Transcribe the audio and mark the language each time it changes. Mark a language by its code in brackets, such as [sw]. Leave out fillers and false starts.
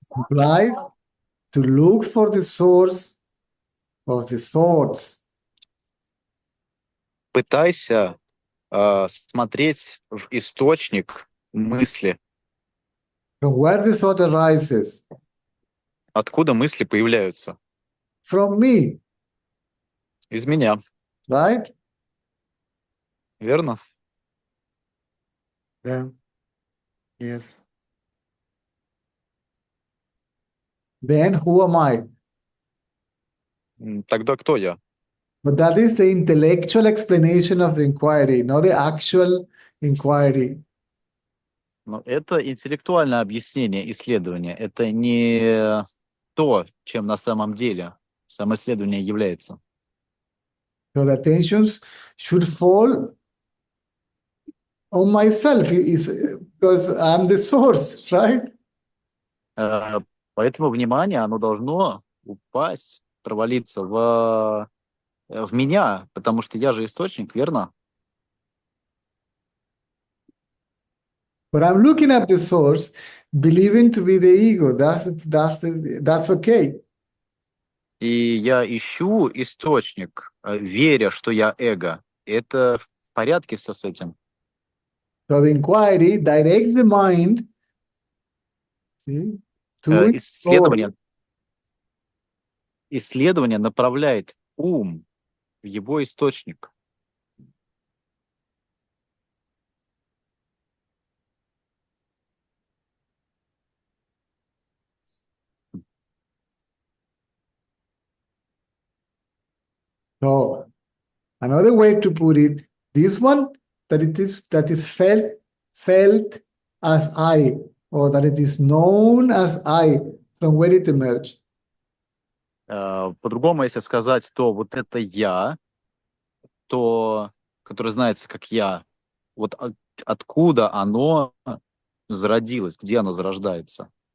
[en] Implies to look for the source of the thoughts. [ru] Пытайся смотреть в источник мысли. [en] From where the thought arises? [ru] Откуда мысли появляются? [en] From me, [ru] Из меня, [en] right? [ru] верно? Да. [en] Yes. Then who am I? [ru] Тогда кто я? [en] But that is the intellectual explanation of the inquiry, not the actual inquiry. [ru] Ну, это интеллектуальное объяснение исследования. Это не то, чем на самом деле самоисследование является. [en] So the attentions should fall on myself because I'm the source, right? [ru] Поэтому внимание, оно должно упасть, провалиться в меня, потому что я же источник, верно? [en] But I'm looking at the source, believing to be the ego. That's okay. [ru] И я ищу источник, веря, что я эго. Это в порядке все с этим. [en] So the inquiry directs the mind, see, to its source. [ru] Исследование направляет ум в его источник. [en] So another way to put it, this one that is felt as I, or that it is known as I, from where it emerged. [ru] По-другому, если сказать, то вот это я, то, которое знается как я, вот откуда оно зародилось, где оно зарождается.